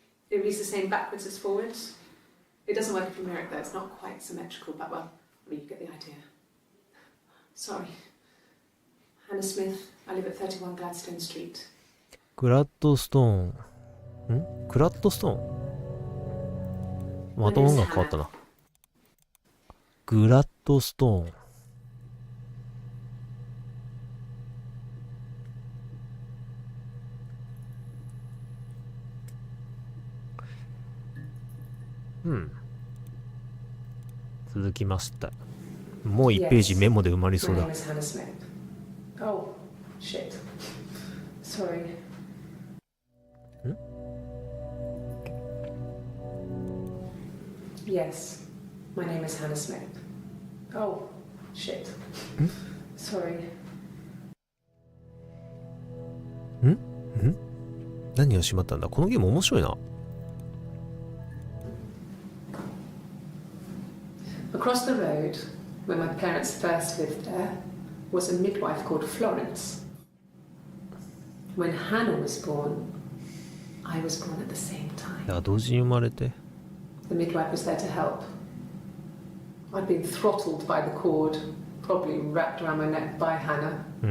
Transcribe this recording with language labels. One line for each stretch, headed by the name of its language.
English: It reads the same backwards as forwards. It doesn't work if you mirror it though. It's not quite symmetrical, but well, I mean, you get the idea. Sorry. Hannah Smith. I live at 31 Gladstone Street.
Japanese: グラッドストーン。グラッドストーンまた音が変わったな。グラッドストーン。続きました。もう1ページメモで埋まりそうだ。
English: My name is Hannah Smith. Oh, shit. Sorry. Yes, my name is Hannah Smith. Oh, shit. Sorry.
Japanese: 何をしまったんだ。このゲーム面白いな。
English: Across the road, where my parents first lived there, was a midwife called Florence. When Hannah was born, I was born at the same time.
Japanese: いや、同時に生まれて。
English: The midwife was there to help. I'd been throttled by the cord, probably wrapped around my neck by Hannah.